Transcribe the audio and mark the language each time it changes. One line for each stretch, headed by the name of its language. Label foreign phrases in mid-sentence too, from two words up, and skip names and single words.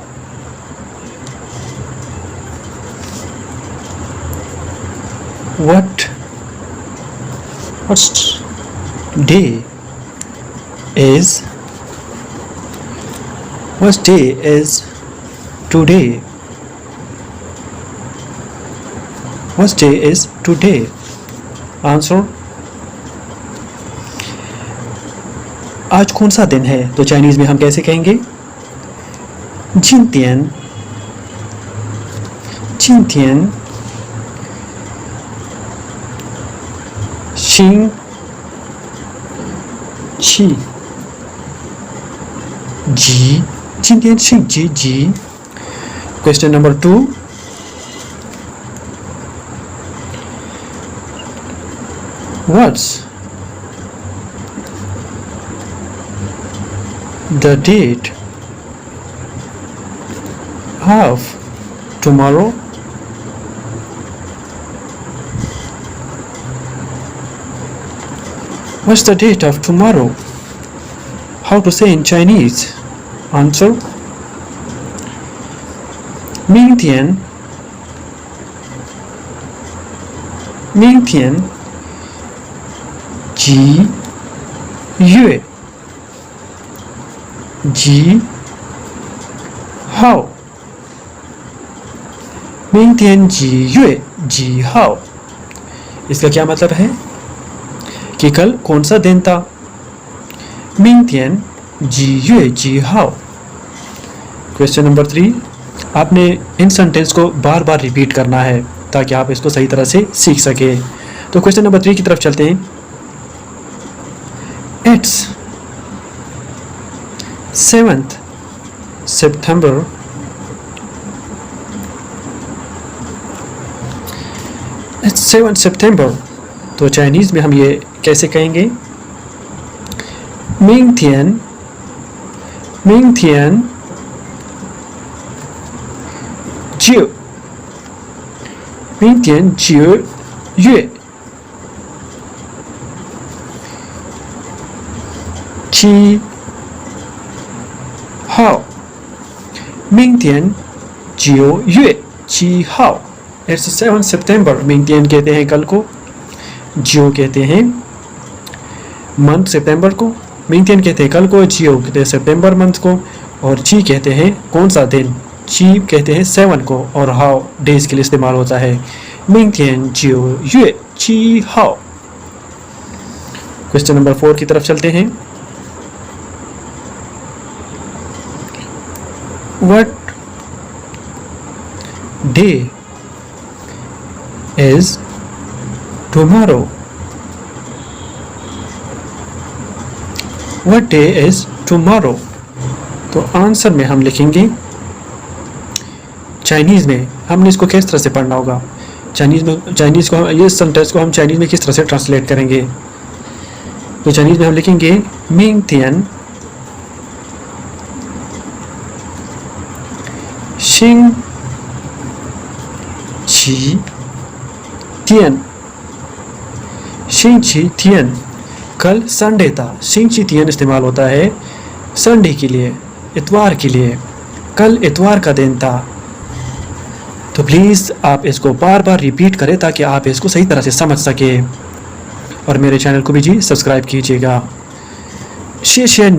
English: What's day is? What day is today? What day is today? Answer.
Hindi: आज कौन सा दिन है तो चाइनीज़ में हम कैसे कहेंगे?
Chinese: 今天，今天，星期几，今天星期几几.
English: Question number 2. What's the date of tomorrow? What's the date of tomorrow? How to say in Chinese? Answer.
Chinese: 明天，明天几月几号？明天几月几号？
Hindi: इसका क्या मतलब है कि कल कौन सा दिन था?
Chinese: 明天几月几号?
English: Question number 3.
Hindi: आपने इन सेंटेंस को बार बार रिपीट करना है ताकि आप इसको सही तरह से सीख सके। तो
English: Question number 3
Hindi: की तरफ चलते हैं.
English: It's 7th September. It's 7th September.
Hindi: तो चाइनीज़ में हम ये कैसे कहेंगे?
Chinese: 明天，明天9，明天9月7号，明天9月7 号。
English: It's 7 September.
Hindi: 明天 कहते हैं कल को, जियो कहते हैं मंथ सितंबर को, 明天 कहते हैं कल को, जियो कहते हैं सितंबर मंथ को, और ची कहते हैं कौन सा दिन, ची कहते हैं 7 को, और
English: how days
Hindi: के लिए इस्तेमाल होता है.
Chinese: 明天9月7号.
English: Question number 4
Hindi: की तरफ चलते हैं.
English: What day is tomorrow? What day is tomorrow?
Hindi: तो आंसर में हम लिखेंगे. चाइनीज़ में हमने इसको किस तरह से पढ़ना होगा? चाइनीज़ को ये सेंटेंस को हम चाइनीज़ में किस तरह से ट्रांसलेट करेंगे? तो चाइनीज़ में हम लिखेंगे
Chinese: 明天星期天，星期天,
Hindi: कल संडे था. 星期天 इस्तेमाल होता है संडे के लिए, इतवार के लिए. कल इतवार का दिन था. तो प्लीज़ आप इसको बार बार रिपीट करें ताकि आप इसको सही तरह से समझ सके. और मेरे चैनल को भी जी सब्सक्राइब कीजिएगा.